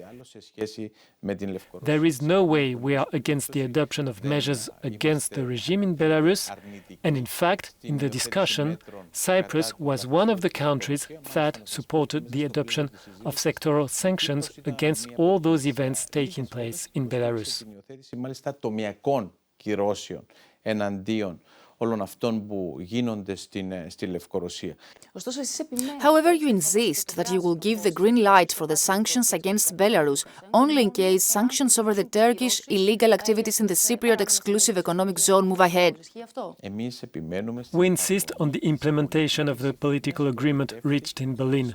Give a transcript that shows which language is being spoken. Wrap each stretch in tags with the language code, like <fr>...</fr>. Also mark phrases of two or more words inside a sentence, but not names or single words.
<en>There is no way we are against the adoption of measures against the regime in Belarus, and in fact, in the discussion, Cyprus was one of the countries that supported the adoption of sectoral sanctions against all those events taking place in Belarus.</en> <el>Εναντίον όλων αυτών που γίνονται στη Λευκορωσία.</el> <en>However, you insist that you will give the green light for the sanctions against Belarus only in case sanctions over the Turkish illegal activities in the Cypriot exclusive economic zone move ahead. We insist on the implementation of the political agreement reached in Berlin.</en>